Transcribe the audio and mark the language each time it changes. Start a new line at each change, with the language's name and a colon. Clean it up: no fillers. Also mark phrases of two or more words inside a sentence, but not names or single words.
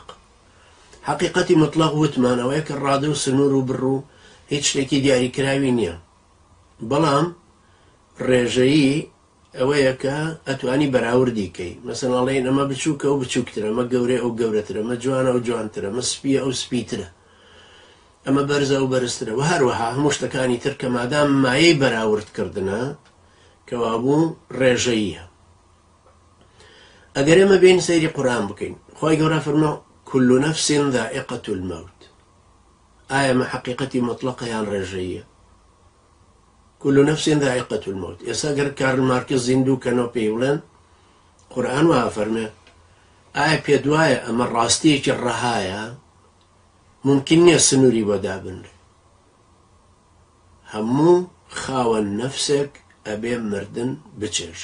Central Kurdish: حقیقەتی مطلق وتمانەوەی کە ڕادە و سنوور و بڕ و هیچ شتێکی دیاریکراوی نییە بەڵام ڕێژەیی ئەوەیە کە ئەتوانی بەراوردی کەی مەسەڵەن ئەڵێن ئەمە بچووکە و بچووکترە ئەمە گەورەی ئەو گەورەترە ئەمە جوانە و جوانترە ئەمە سپیە ئەو سپیترە ئەمە بەرزە و بەرزترە و هەروەها هەموو شتەکانی تر کە مادام مایەی بەراوردکردنە کەوابوو ڕێژەییە. ئەگەر ئێمە بین سەیری قورئان بکەین خۆی گەورە فەرمێ
Arabic: كل نفس ذائقة الموت
Central Kurdish: ئایا مە حقیقەتی مطلقە یان ڕێژەییە؟
Arabic: كل نفس ذائقة الموت.
Central Kurdish: ئێستا گەر کارل مارکس زیندوو کەنەوە پێی بڵێن قورئان وایە فەرمێ ئایا پێت وایە ئەمە ڕاستیەکی ڕەهایە ممکن نییە سنووری بۆ دابنرێ هەموو خاوەن نەفسێک ئەبێ مردن بچێژ.